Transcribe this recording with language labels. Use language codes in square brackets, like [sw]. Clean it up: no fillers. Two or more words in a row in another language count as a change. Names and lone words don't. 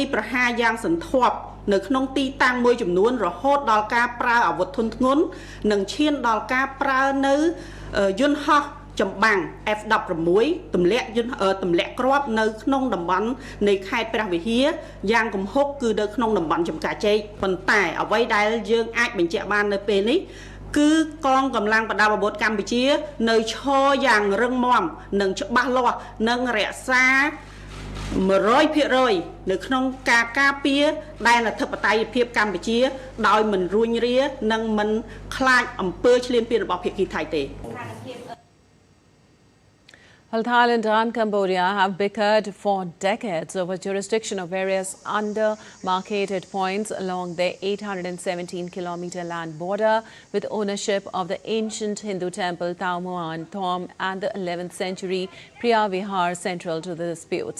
[km] ប្រហារយ៉ាងសន្ធាប់នៅក្នុងទីតាំងមួយចំនួនរហូតដល់ការប្រើអាវុធធុនធ្ងន់និងឈានដល់ការប្រើនៅយន្តហោះចម្បាំង F-16 ទម្លាក់គ្រាប់នៅក្នុងតំបន់នៃខេត្តព្រះវិហារយ៉ាងគំហុកគឺនៅក្នុងតំបន់ចំការជែកប៉ុន្តែអ្វីដែលយើងអាចបញ្ជាក់បាននៅពេលនេះគឺកងកម្លាំងប្រដាប់អាវុធកម្ពុជានៅឈរយ៉ាងរឹងមាំនិងច្បាស់លាស់និងរក្សា 100% នៅក្នុងការការពារដែនអធិបតេយ្យភាពកម្ពុជាដោយមិនរួញរានិងមិនខ្លាចអំពើឈ្លានពានរបស់ភាគីថៃទេ [en] Well, Thailand and Cambodia have bickered for decades over jurisdiction of various under-marketed points along their 817-kilometer land border, with ownership of the ancient Hindu temple Tao Muan Thom and the 11th century Priya Vihar central to the disputes.